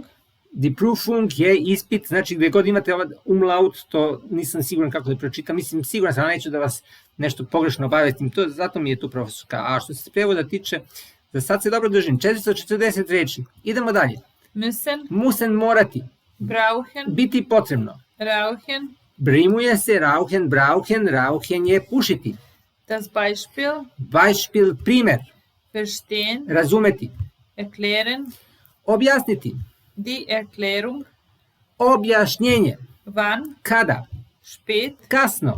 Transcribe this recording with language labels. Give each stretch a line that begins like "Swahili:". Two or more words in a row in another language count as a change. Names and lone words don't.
German: Die Prüfung
Serbian: je ispit, znači gde god imate ovaj umlaut, to nisam siguran kako da pročitam, mislim siguran sam, neću da vas nešto pogrešno obavestim, to, zato mi je tu profesorka. A što se prevoda tiče, za sad se dobro držim, 440 reči. Idemo dalje. Müssen. Musen morati, Brauchen. biti potrebno. Rauchen. Brimuje se, rauchen, brauchen, rauchen je pušiti.
German: Das Beispiel.
Serbian: Beispiel, primer, Verstehen. razumeti, Erklären. objasniti,
German: Die Erklärung.
Serbian: objašnjenje, Wann. kada, Spät. kasno,